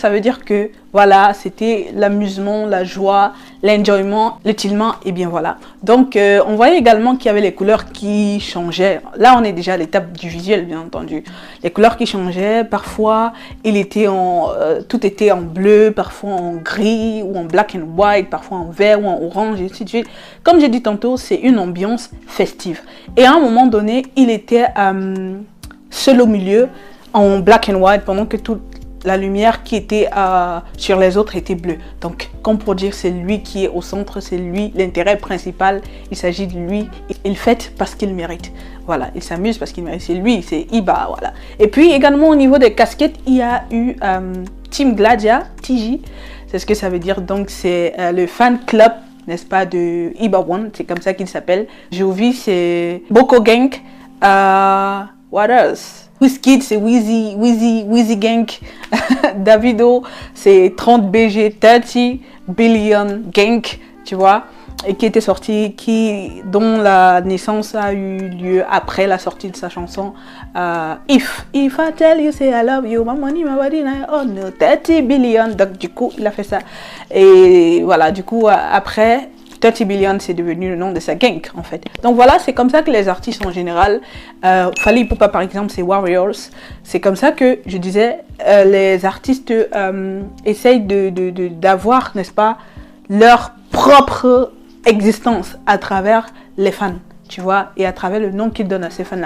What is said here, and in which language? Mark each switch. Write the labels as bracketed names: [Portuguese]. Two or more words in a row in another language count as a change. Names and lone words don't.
[French] Ça veut dire que, voilà, c'était l'amusement, la joie, l'enjoyment, l'utilement, et bien voilà. Donc, on voyait également qu'il y avait les couleurs qui changeaient. Là, on est déjà à l'étape du visuel, bien entendu. Les couleurs qui changeaient, parfois, tout était en bleu, parfois en gris, ou en [English] black and white, [French] parfois en vert ou en orange, et ainsi de suite. Comme j'ai dit tantôt, c'est une ambiance festive. Et à un moment donné, il était seul au milieu, en [English] black and white, [French] pendant que toute la lumière qui était sur les autres était bleue. Donc, comme pour dire, c'est lui qui est au centre, c'est lui l'intérêt principal. Il s'agit de lui. Il fête parce qu'il mérite. Voilà, il s'amuse parce qu'il mérite. C'est lui, c'est Iba, voilà. Et puis, également, au niveau des casquettes, il y a eu Team Gladia, TG. C'est ce que ça veut dire. Donc, c'est le fan club, n'est-ce pas, de Iba One. C'est comme ça qu'il s'appelle. Jovi, c'est Boko Gang. [English] What else? [French] Wizkid, c'est Wheezy Gang. Davido, c'est 30 BG, 30 Billion Gang, tu vois, et qui était sorti, dont la naissance a eu lieu après la sortie de sa chanson If I Tell You Say I Love You, My Money, My Body, oh no, 30 Billion. Donc du coup, il a fait ça. Et voilà, du coup, après 30 Billion, c'est devenu le nom de sa gang, en fait. Donc voilà, c'est comme ça que les artistes en général, Fally Ipupa par exemple, c'est Warriors. C'est comme ça que, je disais, les artistes essayent d'avoir, n'est-ce pas, leur propre existence à travers les fans, tu vois, et à travers le nom qu'ils donnent à ces fans-là.